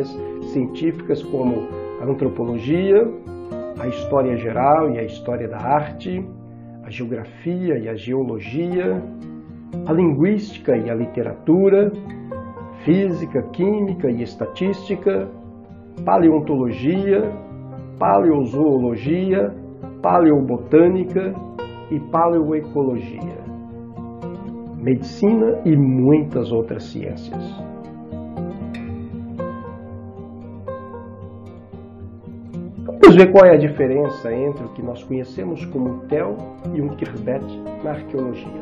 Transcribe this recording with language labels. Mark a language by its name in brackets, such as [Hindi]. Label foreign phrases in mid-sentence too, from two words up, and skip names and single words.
[Portuguese] científicas como a antropologia, a história geral e a história da arte, a geografia e a geologia, a linguística e a literatura, física, química e estatística, paleontologia, paleozoologia, paleobotânica e paleoecologia, medicina e muitas outras ciências. Vamos ver qual é a diferença entre o que nós conhecemos como um tel e um quirbet na arqueologia.